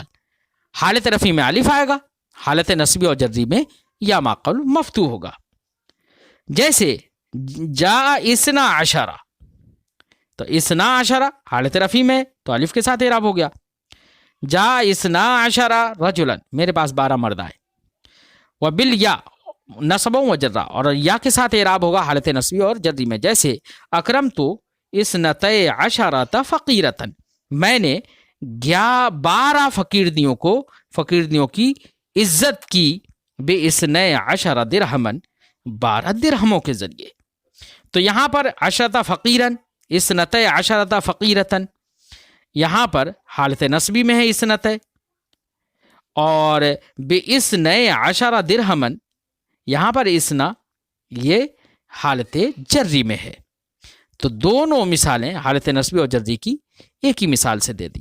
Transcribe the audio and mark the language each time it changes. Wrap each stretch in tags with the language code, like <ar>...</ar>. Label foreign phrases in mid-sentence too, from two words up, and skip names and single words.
<hi>हालत रफ़ी में अलिफ आएगा, हालत नस्बी और जर्री में या माक़बल मफ्तू होगा। जैसे</hi> <ar>جاء اثنا عشر,</ar> <hi>तो</hi> <ar>اثنا عشر</ar> <hi>हालत रफ़ी में तो अलिफ के साथ इराब हो गया।</hi> <ar>جاء اثنا عشر رجلا,</ar> <hi>मेरे पास 12 मर्द आए।</hi> <ar>وبالياء نصبا وجرا,</ar> <hi>और या के साथ एराब होगा हालत नस्बी और जर्री में, जैसे</hi> <ar>أكرمت اثنتي عشرة فقيرة,</ar> <hi>मैंने 12 फ़कीरनियों की इज्जत की,</hi> <ar>باثني عشر درهما,</ar> <hi>12 दिरहमों के जरिए। तो यहाँ पर</hi> <ar>عشرة فقيرة، اثنتي عشرة فقيرة,</ar> <hi>यहाँ पर हालत नस्बी में है इसनतय, और</hi> <ar>باثني عشر درهما,</ar> <hi>यहाँ पर इसना ये हालत जर्री में है। तो दोनों मिसालें हालत नस्बी और जर्री की एक ही मिसाल से दे दी।</hi>